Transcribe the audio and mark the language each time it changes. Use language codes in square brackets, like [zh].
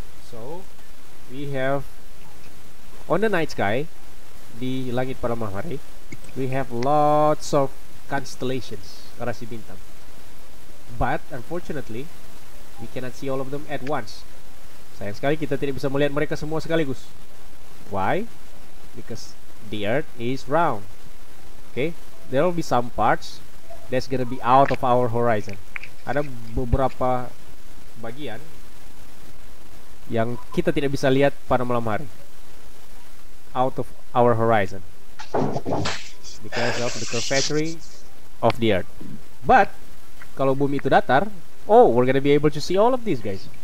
[en] So we have on the night sky, [id] di langit pada malam hari, [en] we have lots of constellations, [id] rasi bintang. [en] But unfortunately, we cannot see all of them at once. [id] Sayang sekali kita tidak bisa melihat mereka semua sekaligus. [en] Why? Because the earth is round. Okay, there will be some parts that's gonna be out of our horizon. [id] Ada beberapa bagian yang kita tidak bisa lihat pada malam hari, [en] out of our horizon, because of the curvature of the earth. But [id] kalau bumi itu datar, [en] oh, we're gonna be able to see all of these guys.